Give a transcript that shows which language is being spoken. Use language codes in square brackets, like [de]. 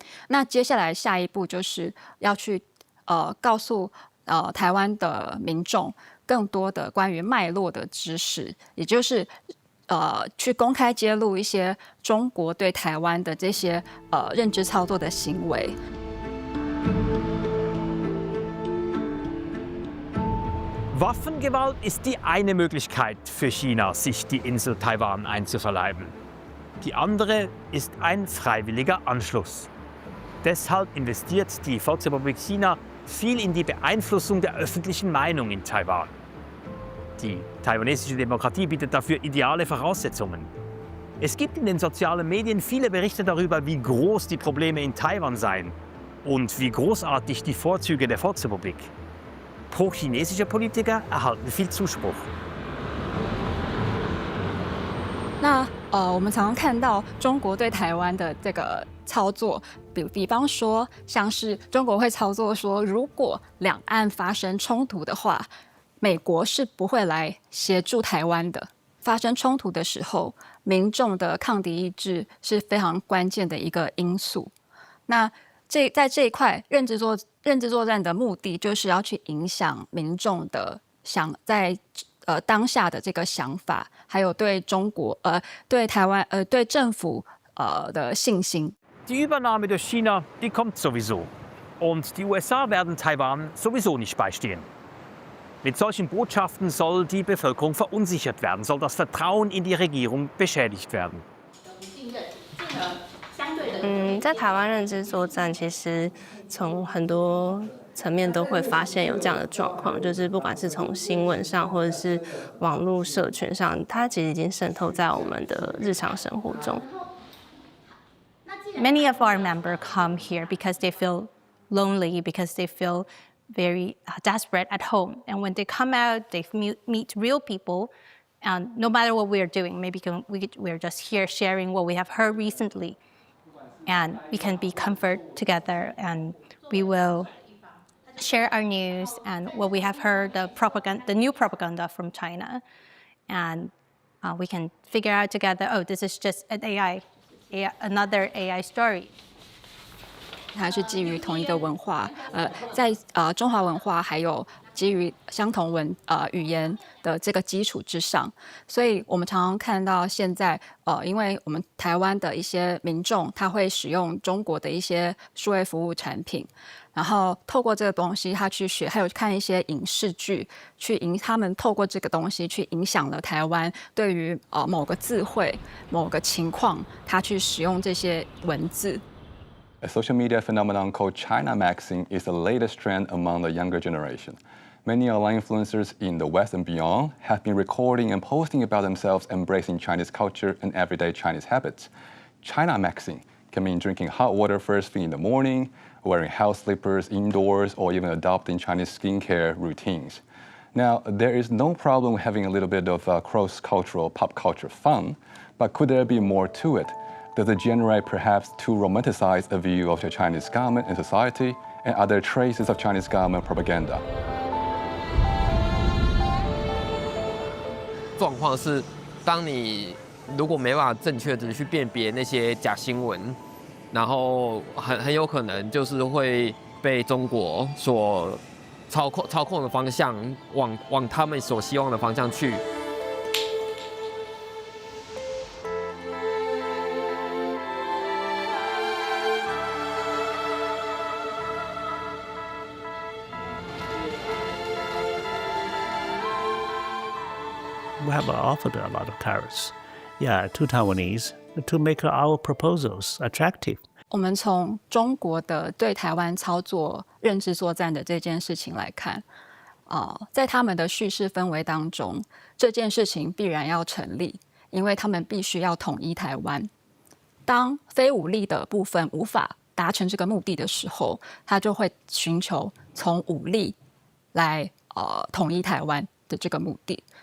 [zh] 那接下来下一步就是要去告诉台湾的民众更多的关于脉络的知识，也就是去公开揭露一些中国对台湾的这些认知操作的行为。 [de] Waffengewalt ist die eine Möglichkeit für China, sich die Insel Taiwan einzuverleiben. Die andere ist ein freiwilliger Anschluss. Deshalb investiert die Volksrepublik China viel in die Beeinflussung der öffentlichen Meinung in Taiwan. Die taiwanesische Demokratie bietet dafür ideale Voraussetzungen. Es gibt in den sozialen Medien viele Berichte darüber, wie groß die Probleme in Taiwan seien und wie großartig die Vorzüge der Volksrepublik. Pro-chinesische Politiker erhalten viel Zuspruch. [zh] 那我们常常看到中国对台湾的这个操作，比方说，像是中国会操作说，如果两岸发生冲突的话，美国是不会来协助台湾的。发生冲突的时候，民众的抗敌意志是非常关键的一个因素。那在这一块认知作战的目的，就是要去影响民众的在当下的这个想法，还有对中国对台湾对政府的信心。 [de] Die Übernahme durch China, die kommt sowieso. Und die USA werden Taiwan sowieso nicht beistehen. Mit solchen Botschaften soll die Bevölkerung verunsichert werden, soll das Vertrauen in die Regierung beschädigt werden. [zh] 在台湾认知作战，其实从很多层面都会发现有这样的状况，就是不管是从新闻上或者是网络社群上，它其实已经渗透在我们的日常生活中。 [en] Many of our members come here because they feel lonely, because they feel very desperate at home. And when they come out, they meet real people. And no matter what we're doing, maybe we're just here sharing what we have heard recently. And we can be comfort together, and we will share our news and what we have heard, the new propaganda from China. And we can figure out together, oh, this is just an another AI story. [zh] 它是基于同一个文化，在中华文化还有基于相同语言的这个基础之上，所以我们常常看到现在因为我们台湾的一些民众，他会使用中国的一些数位服务产品，然后透过这个东西，他去学，还有看一些影视剧，他们透过这个东西去影响了台湾对于某个字汇、某个情况，他去使用这些文字。 [en] A social media phenomenon called China Maxing is the latest trend among the younger generation. Many online influencers in the West and beyond have been recording and posting about themselves embracing Chinese culture and everyday Chinese habits. China Maxing can mean drinking hot water first thing in the morning, wearing house slippers indoors, or even adopting Chinese skincare routines. Now, there is no problem with having a little bit of cross-cultural pop culture fun, but could there be more to it? Does it generate perhaps too romanticized a view of the Chinese government and society, and other traces of Chinese government propaganda? [zh] 状况是，当你如果没办法正确的去辨别那些假新闻，然后很有可能就是会被中国所操控的方向往他们所希望的方向去。 [en] We have offered a lot of tariffs, to Taiwanese to make our proposals attractive. [zh] 我们从中国的对台湾操作认知作战的这件事情来看，在他们的叙事氛围当中，这件事情必然要成立，因为他们必须要统一台湾。当非武力的部分无法达成这个目的的时候，他就会寻求从武力来统一台湾的这个目的。